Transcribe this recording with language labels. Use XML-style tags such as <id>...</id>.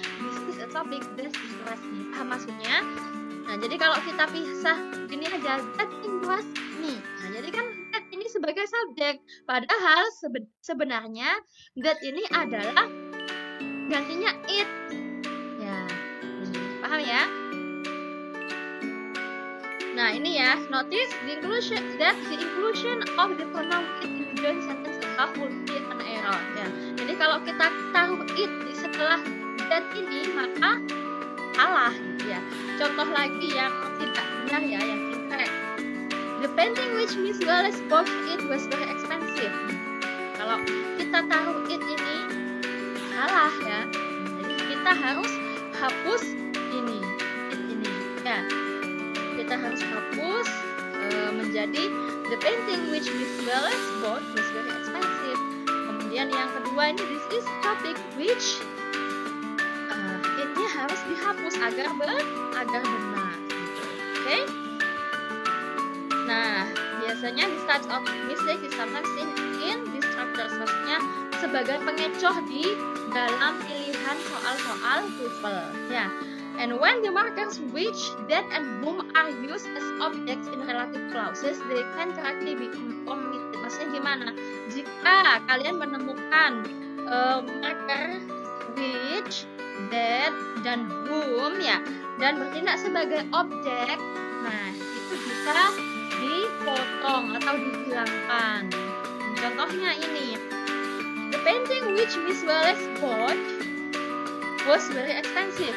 <en>This is a topic that interests me.</en> <id>Paham maksudnya? Nah, jadi kalau kita pisah ini aja,</id> <en>that interests me.</en> <id>Nah, jadi kan that ini sebagai subjek, padahal sebenarnya that ini adalah gantinya it. Ya, ini paham ya? Nah, ini ya,</id> <en>notice the inclusion of the pronoun it in the joint sentence above would be an error.</en> <id>Ya, jadi kalau kita taruh it di setelah that ini maka salah gitu ya. Contoh lagi yang tidak benar ya, yang incorrect.</id> <en>The painting which Miss Willis bought it was very expensive.</en> <id>Kalau kita taruh it ini salah ya. Jadi kita harus hapus ini, it ini ya. Kita harus hapus menjadi</id> <en>the painting which Miss Willis bought was very expensive.</en> <id>Kemudian yang kedua ini</id> <en>this is topic which</en> <id>it-nya harus dihapus agar benar gitu. Oke? Nah, biasanya</id> <en>this type of mistake is sometimes in distractors,</en> <id>maksudnya sebagai pengecoh di dalam pilihan soal soal-soal TOEFL ya.</id> <en>And when the markers which, that, and whom are used as objects in relative clauses, they can correctly be omitted.</en> <id>Maksudnya gimana? Jika kalian menemukan marker which, that, dan whom ya, dan bertindak sebagai objek, nah itu bisa dipotong atau dihilangkan. Contohnya ini,</id> <en>the painting which Miss Wallace bought was very expensive.</en>